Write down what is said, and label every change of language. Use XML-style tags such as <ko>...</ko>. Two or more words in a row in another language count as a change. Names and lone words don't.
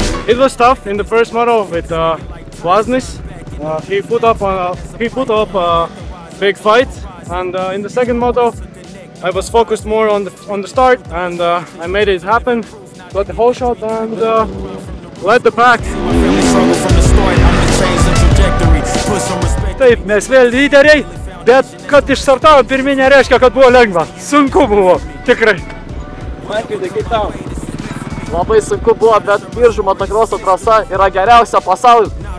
<en>It was tough in the first model with Vlasnis. He put up a big fight, and in the second model I was focused more on the start, and I made it happen. Got the whole shot and led the pack.</en> <lt>Taip, mes vėl lyderiai, bet kad išstartavo pirminė reiškia, kad buvo lengva. Sunku buvo, tikrai. Markydai, kaip tau? Labai sunku buvo, bet Biržų motokroso trasa yra geriausia pasaulyje.</lt>